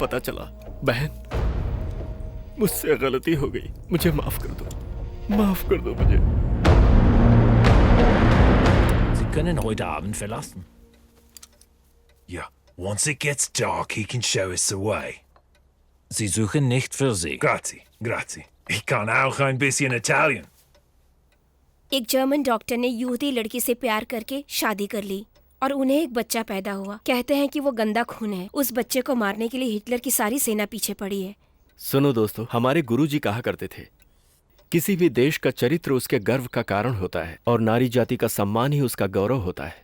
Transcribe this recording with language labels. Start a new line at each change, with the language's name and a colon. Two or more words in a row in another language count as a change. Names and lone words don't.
Hindi: पता चला। बहन, मुझसे गलती हो गई, मुझे माफ कर दो, माफ कर दो मुझे।
German: Sie können heute Abend verlassen. Ja,
English: once it gets dark, he can show us the way.
German: Sie suchen nicht für Sie.
Italian: Grazie, grazie.
German: Ich kann auch ein bisschen Italian.
Hindi: एक जर्मन डॉक्टर ने यहूदी लड़की से प्यार करके शादी कर ली और उन्हें एक बच्चा पैदा हुआ। कहते हैं कि वो गंदा खून है। उस बच्चे को मारने के लिए हिटलर की सारी सेना पीछे पड़ी है। सुनो दोस्तों, हमारे गुरुजी कहा करते थे, किसी भी देश का चरित्र उसके गर्व का कारण होता है और नारी जाति का सम्मान ही उसका गौरव होता है।